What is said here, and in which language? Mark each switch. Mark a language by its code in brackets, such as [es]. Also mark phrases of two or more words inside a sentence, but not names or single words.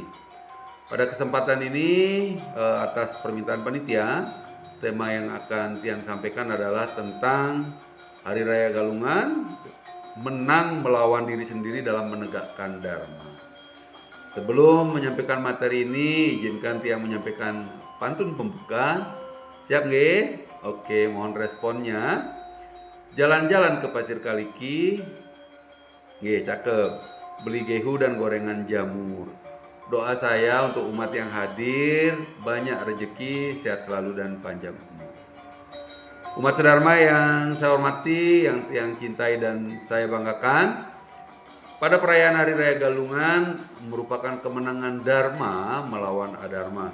[id] Pada kesempatan ini, atas permintaan panitia, tema yang akan Tiang sampaikan adalah tentang Hari Raya Galungan, menang melawan diri sendiri dalam menegakkan Dharma. Sebelum menyampaikan materi ini, izinkan Tiang menyampaikan pantun pembuka. Siap nggih? Oke, mohon responnya. Jalan-jalan ke Pasir Kaliki, nggih, cakep. Beli gehu dan gorengan jamur. Doa saya untuk umat yang hadir, banyak rezeki, sehat selalu dan panjang umur. Umat sedharma yang saya hormati, yang cintai dan saya banggakan, pada perayaan Hari Raya Galungan merupakan kemenangan Dharma melawan Adharma.